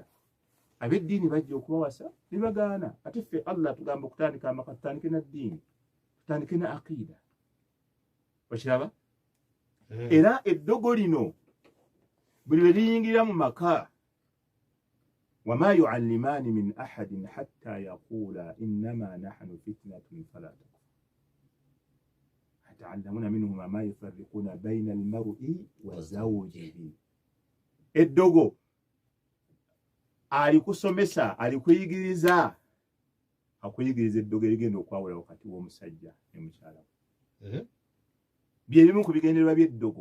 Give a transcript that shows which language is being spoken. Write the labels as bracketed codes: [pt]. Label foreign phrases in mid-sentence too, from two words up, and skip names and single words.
[lg] Ab'eddiini bajja okubawasa ne bagaana ate ffe Allah tugamba okutandika amaka tutandike na ddiini tutandike na aqida okiraba era eddogo lino buli lwe liyingira mu maka [ar] وما يعلمان من أحد حتى يقولا إنما نحن فتنة فلا تكفر يتعلمون منهما ما يفرقون بين المرء وزوجه. [lg] Eddogo alikusomesa alikuyigiriza akuyigiriza eddogo erigenda okwawula wakati w'omusajja ne mukyala byebimu ku bigendererwa by'eddogo.